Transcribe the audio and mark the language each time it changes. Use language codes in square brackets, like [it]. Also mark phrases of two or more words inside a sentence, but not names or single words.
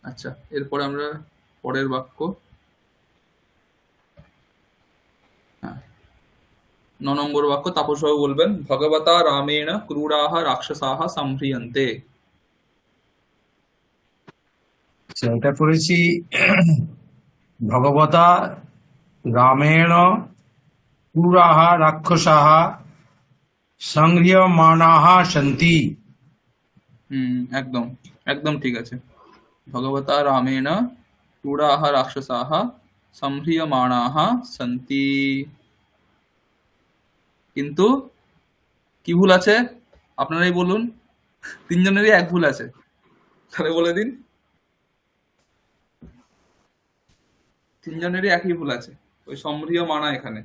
[bn] আচ্ছা, এরপরে আমরা পরের বাক্য, হ্যাঁ 9 নম্বর বাক্য তাপসবাবু বলবেন, [sa] ভগবতা রামেণ ক্রূরাহ রাক্ষসাহ সম্ভ্রিয়ন্তে। [bn] আচ্ছা, এটা করেছি [sa] ভগবতা রামেণ ক্রূরাः রাক্ষসাः সংহ্রিয়মাণাः সন্তি। [bn] একদম একদম ঠিক আছে। [sa] ভগবতা রামেণ ক্রূরাহ রাক্ষসাহ সম্ভ্রিয়মাণাহ সন্তি। [bn] কিন্তু কি ভুল আছে আপনারাই বলুন, তিনজনেরই এক ভুল আছে, তাহলে বলে দিন। তিনজনেরই একই ভুল আছে, ওই সম্ভ্রিয়মাণা এখানে,